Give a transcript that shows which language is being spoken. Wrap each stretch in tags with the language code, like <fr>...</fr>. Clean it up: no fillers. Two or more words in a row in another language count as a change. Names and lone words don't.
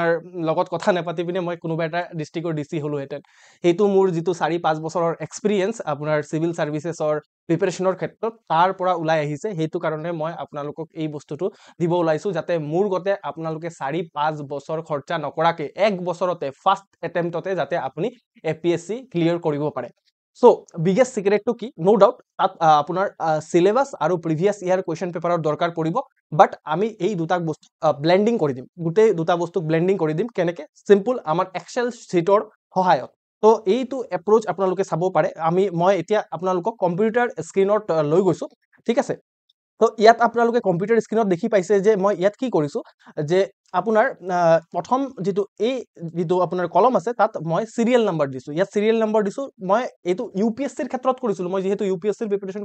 <as>লগত কথা নেপাতি পিনে মই কোনোবা এটা ডিস্ট্ৰিক্টৰ ডিসি হলোহেঁতেন সেইটো মোৰ যিটো 4-5 বছৰৰ এক্সপিৰিয়েন্স আপোনাৰ</as> <en>civil services preparation</en> <as>ক্ষেত্ৰত তাৰ পৰা ওলাই আহিছে সেইটো কাৰণে মই আপোনালোকক এই বস্তুটো দিব ওলাইছো যাতে মোৰ গতে আপোনালোকে 4-5 বছৰ খৰচা নকৰাকে এক বছৰতে</as> <en>first attempt</en> <as>যাতে আপুনি এপিএছচি ক্লিয়াৰ কৰিব পাৰে So,</as> <en>biggest secret</en> <as>তো কি</as> <en>no doubt</en> <as>apunar syllabus aru</as> <en>previous year question paper</en> <as>ৰ দৰকাৰ পৰিব but আমি এই দুটা বস্তু blending কৰি দিম গতে দুটা বস্তু blending কৰি দিম কেনেকে simple আমাৰ</as> <en>excel sheet</en> <as>ৰ সহায়ত তো এইটো এপ্ৰোচ আপোনালোকে চাব পাৰে আমি মই এতিয়া আপোনালোকক</as> <en>computer screen</en> <as>লৈ গৈছো ঠিক আছে তো ইয়াত আপোনালোকে</as> <en>computer screen</en> <as>দেখি পাইছে যে মই ইয়াত কি কৰিছো যে আপোনাৰ প্ৰথম যেটো আপোনাৰ কলম আছে তাত মই</as> <en>serial number</en> <as>দিছো ইয়াত</as> <en>serial number</en> <as>দিছো মই এটো ইউপিএসসি ৰ ক্ষেত্ৰত কৰিছিলো মই যেহেতু ইউপিএসসি ৰ প্ৰিপাৰেচন</as>